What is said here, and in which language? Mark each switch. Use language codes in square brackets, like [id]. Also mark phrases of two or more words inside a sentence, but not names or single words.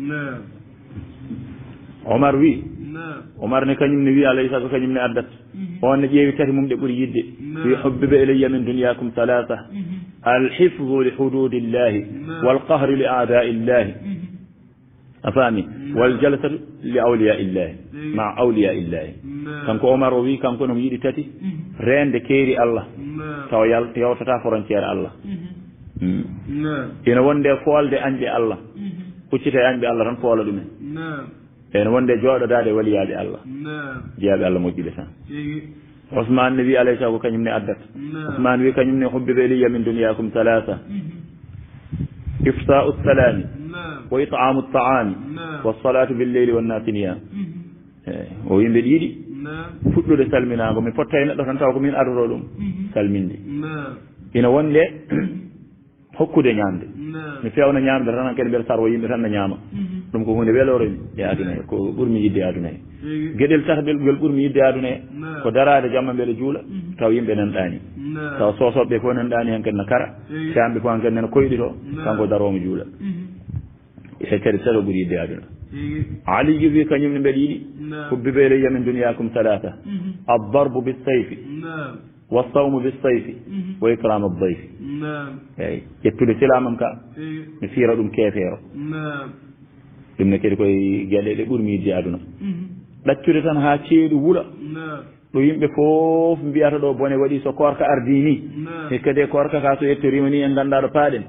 [ff] omar wi omar ne kañum ne wi [ar] عليه الصلاة [ff] kañum ne addat on ne ƴeewi tati mum ɗe ɓuuri yidde wi [ar] حُبِّبَ إليَّ من دنياكم ثلاث الحفظ لحدود الله والقهر لأعداء الله [ff] a faami [ar] والجلسة لأولياء الله [ff] ma [ar] أولياء الله [ff] kanko omar o wi kanko nomo yiɗi tati rende keeri allah tawa yawtata frontiére allah ina wonde foolde añɓe allah huccita e añɓe allah tan foola ɗumen ene wonde jooɗodade waliyaɓe allah jeyaɓe allah moƴƴiɓe tan ousmane ne wi [ar] عليه السلام [ff] ko kañum ne addat ousmane wi kañum ne [ar] حُبِّبَ إليَّ من دنياكم ثلاث إفشاء السلام وإطعام الطعام والصلاة بالليل والناس نيام [ff] o yimɓe ɗiɗi fuɗɗude salminago mi fotta e neɗɗo tan taw ko min adoto ɗum salminde ina wonde hokkude ñamde mi fewna ñamde tan kadi mbeɗa sarwo yimɓe tan ne ñaama ɗum ko hunde weloremi e aduna he ko ɓuurmi yidde e aduna he gueɗel tataɓel ngel ɓuurmi yidde e aduna he ko darade jamma mbeɗa juula taw yimɓe nanɗani taw sosoɓeɓe fof nanɗani hen kadi ne kara camɓe fof hen kadi nene koyɗito kanko daromo juula e kadi saɗo ɓuuri yidde e aduna aliyu wi kañumne mbeɗa yiɗi [ar] حُبِّبَ إليَّ من دنياكم ثلاث الضرب بالسيف والصوم بالصيف وإكرام الضيف [ff] eyi ƴettude silamam ka mi fiira ɗum keefeero ɗum ne kadi koye gueɗe ɗe ɓuurmi yidde aduna ɗaccude tan ha ceeɗu wuula ɗo yimɓe fof mbiyata ɗo bone waɗi so korka ardi ni e kadi korka ka so yettorima ni en ganduɗa ɗo paaɗen